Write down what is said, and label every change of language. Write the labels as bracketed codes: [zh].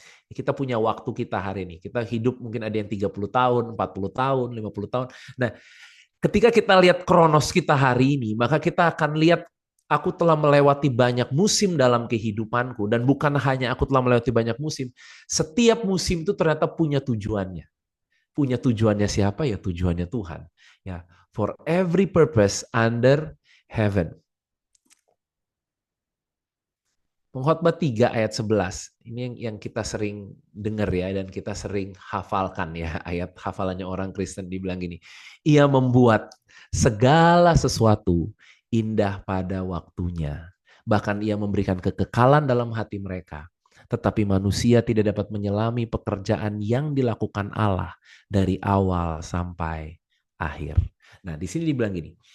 [id] Kita punya waktu kita hari ini. Kita hidup mungkin ada yang 30 tahun, 40 tahun, 50 tahun. Nah, ketika kita lihat Kronos kita hari ini, maka kita akan lihat aku telah melewati banyak musim dalam kehidupanku dan bukan hanya aku telah melewati banyak musim, setiap musim itu ternyata punya tujuannya. Punya tujuannya siapa? Ya tujuannya Tuhan. [en] Ya, for every purpose under heaven. [id] Pengkhotbah 3 ayat 11. Ini yang kita sering dengar ya dan kita sering hafalkan ya. Ayat hafalannya orang Kristen dibilang gini. Ia membuat segala sesuatu indah pada waktunya. Bahkan ia memberikan kekekalan dalam hati mereka. Tetapi manusia tidak dapat menyelami pekerjaan yang dilakukan Allah dari awal sampai akhir. Nah, di sini dibilang gini.